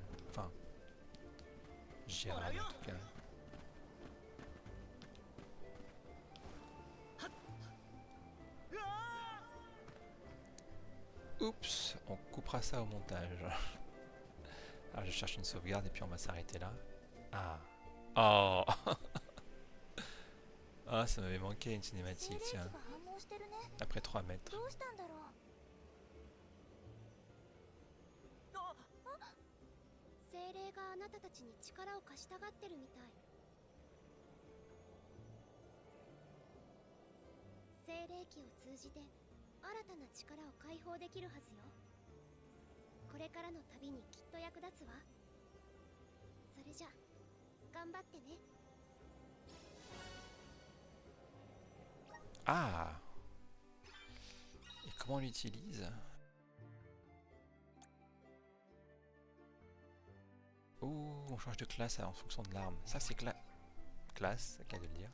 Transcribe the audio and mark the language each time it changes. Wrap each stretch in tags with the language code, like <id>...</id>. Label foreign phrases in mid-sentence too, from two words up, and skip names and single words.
<fr>Enfin, gérable en tout cas. Oups, on coupera ça au montage. Alors je cherche une sauvegarde et puis on va s'arrêter là. Ah. Oh. Ah, ça m'avait manqué une cinématique, tiens. Après 3 mètres.</fr> <ja>どうしたんだろう。精霊があなたたちに力を貸したがってるみたい。精霊気を通じて新たな力を解放できるはずよ。これからの旅にきっと役立つわ。それじゃ頑張ってね。</ja> <fr>Ah. Et comment on l'utilise? Ouh, on change de classe en fonction de l'arme. Ça c'est classe, c'est le cas de le dire.</fr>